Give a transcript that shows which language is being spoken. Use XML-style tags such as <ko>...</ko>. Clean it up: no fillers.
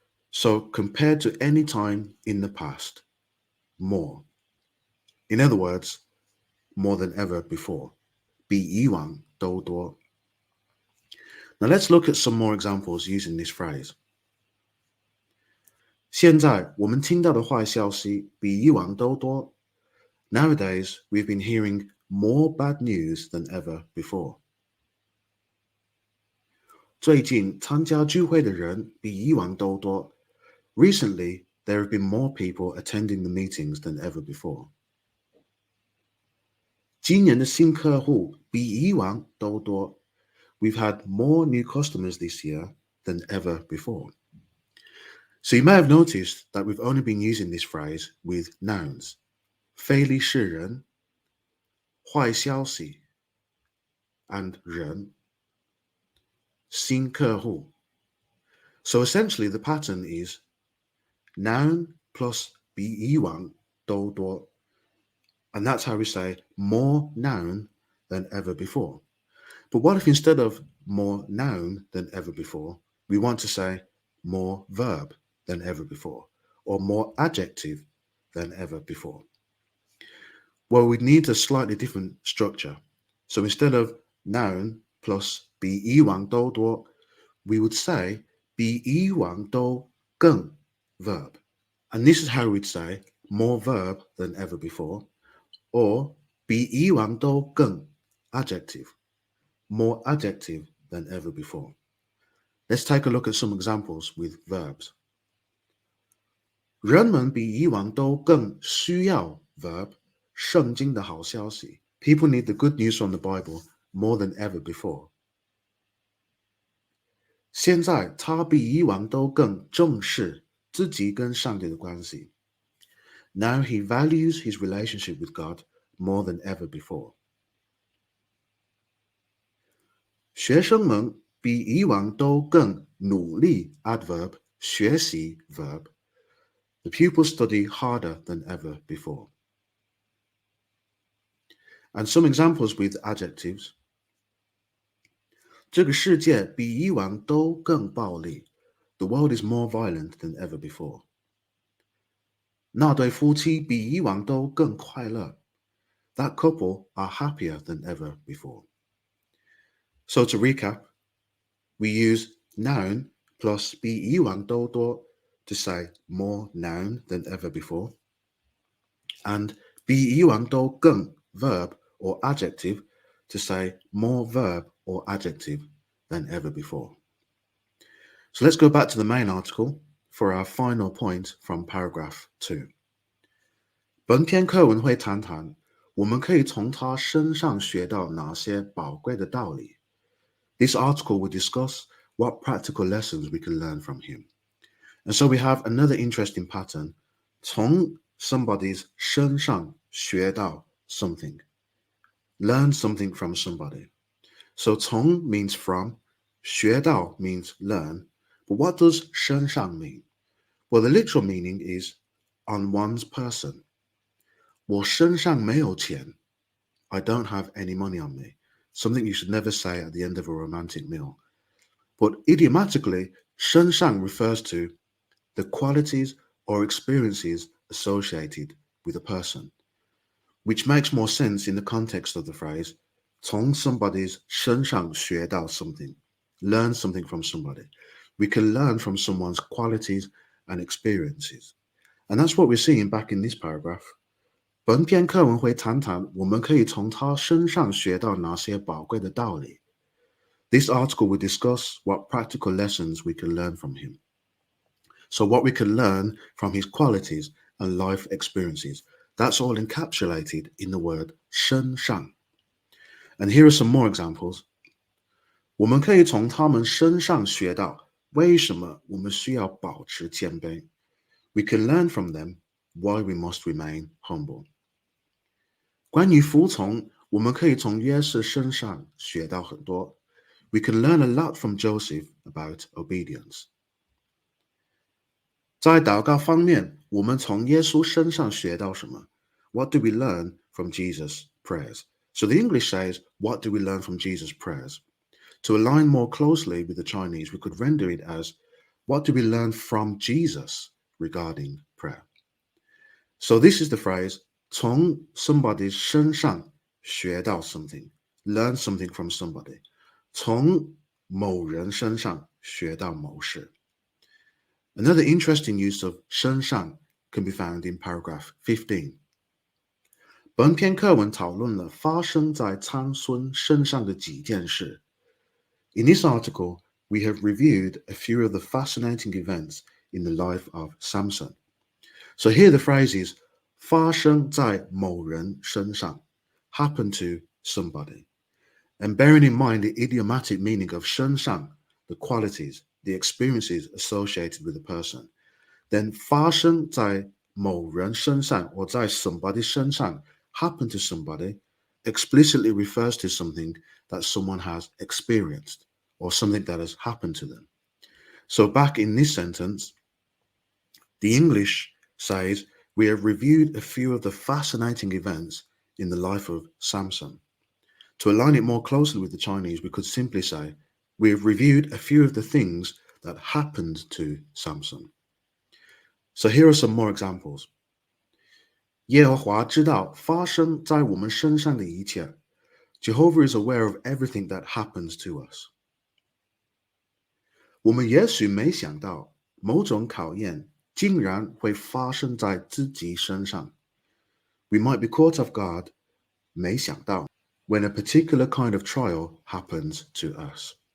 <en>So compared to any time in the past, more. In other words, more than ever before.</en> <zh>比以往都多.</zh> <en>Now let's look at some more examples using this phrase.</en> <zh>现在我们听到的坏消息比以往都多.</zh> <en>Nowadays, we've been hearing more bad news than ever before.</en> <zh>最近参加聚会的人比以往都多.</zh> <en>Recently, there have been more people attending the meetings than ever before.</en> <zh>今年的新客户比以往都多.</zh> <en>We've had more new customers this year than ever before. So you may have noticed that we've only been using this phrase with nouns.</en> <zh>非利士人, 坏消息, and 人, 新客户.</zh> <en>So essentially the pattern is noun plus 比以往都多. And that's how we say more noun than ever before. But what if instead of more noun than ever before, we want to say more verb than ever before, or more adjective than ever before? Well, we'd need a slightly different structure. So instead of noun plus 比以往都多, we would say 比以往都更 verb. And this is how we'd say more verb than ever before, or 比以往都更 adjective, more adjective than ever before. Let's take a look at some examples with verbs.</en> <zh>人们比以往都更需要 verb, 圣经的好消息.</zh> <en>People need the good news from the Bible more than ever before.</en> <zh>现在他比以往都更重视自己跟上帝的关系.</zh> <en>Now he values his relationship with God more than ever before.</en> <zh>学生们比以往都更努力 adverb, 学习 verb.</zh> <en>The pupils study harder than ever before. And some examples with adjectives.</en> <zh>这个世界比以往都更暴力.</zh> <en>The world is more violent than ever before.</en> <zh>那对夫妻比以往都更快乐.</zh> <en>That couple are happier than ever before. So to recap, we use noun plus 比以往都多 to say more noun than ever before, and 比以往都更 verb or adjective to say more verb or adjective than ever before. So let's go back to the main article for our final point from paragraph 2.</en> <zh>本篇课文会谈谈我们可以从他身上学到哪些宝贵的道理。</zh> <en>This article will discuss what practical lessons we can learn from him. And so we have another interesting pattern.</en> <zh>从</zh> <en>somebody's</en> <zh>身上学到</zh> <en>something. Learn something from somebody. So 从 means from, 学到 means learn. But what does 身上 mean? Well, the literal meaning is on one's person.</en> <zh>我身上没有钱.</zh> <en>I don't have any money on me. Something you should never say at the end of a romantic meal. But idiomatically, 身上 refers to the qualities or experiences associated with a person, which makes more sense in the context of the phrase 从 somebody's 身上学到 something, learn something from somebody. We can learn from someone's qualities and experiences. And that's what we're seeing back in this paragraph.</en> <zh>本篇课文会谈谈我们可以从他身上学到哪些宝贵的道理。</zh> <en>This article will discuss what practical lessons we can learn from him. So what we can learn from his qualities and life experiences, that's all encapsulated in the word 身上. And here are some more examples.</en> <zh>我们可以从他们身上学到为什么我们需要保持谦卑.</zh> <en>We can learn from them why we must remain humble.</en> <zh>关于服从，我们可以从约瑟身上学到很多.</zh> <en>We can learn a lot from Joseph about obedience.</en> <zh>在祷告方面，我们从耶稣身上学到什么?</zh> <en>What do we learn from Jesus' prayers? So the English says, what do we learn from Jesus' prayers? To align more closely with the Chinese, we could render it as, what do we learn from Jesus regarding prayer? So this is the phrase, 从 somebody's 身上学到 something, learn something from somebody.</en> <zh>从某人身上学到某事.</zh> <en>Another interesting use of 身上 can be found in paragraph 15.</en> <zh>本篇课文讨论了发生在参孙身上的几件事.</zh> <en>In this article, we have reviewed a few of the fascinating events in the life of Samson. So here the phrase is 发生在某人身上, happen to somebody. And bearing in mind the idiomatic meaning of 身上, the qualities, the experiences associated with a person, then 发生在某人身上 or 在 somebody 身上, happen to somebody, explicitly refers to something that someone has experienced or something that has happened to them. So back in this sentence, the English says, we have reviewed a few of the fascinating events in the life of Samson. To align it more closely with the Chinese, we could simply say, we have reviewed a few of the things that happened to Samson. So here are some more examples.</en> <zh>耶和华知道发生在我们身上的一切.</zh> <en>Jehovah is aware of everything that happens to us.</en> <zh>我们也许没想到某种考验竟然会发生在自己身上.</zh> <en>We might be caught off guard,</en> <zh>没想到,</zh> <en>when a particular kind of trial happens to us.</en>